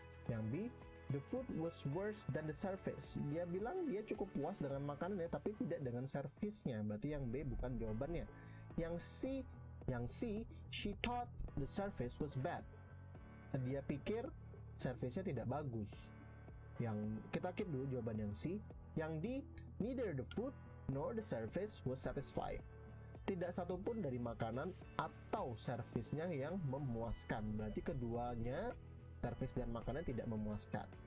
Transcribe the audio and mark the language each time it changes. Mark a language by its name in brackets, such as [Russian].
[English] Yang B, the food was worse than the service. [Indonesian] Dia bilang dia cukup puas dengan makanannya, tapi tidak dengan servisnya. Berarti yang B bukan jawabannya. [English] Yang C, she thought the service was bad. [Indonesian] Dia pikir servisnya tidak bagus. Yang kita keep dulu jawaban yang C. [English] Yang D, neither the food nor the service was satisfying. [Indonesian] Tidak satupun dari makanan atau servisnya yang memuaskan. Berarti keduanya, servis dan makanan, tidak memuaskan.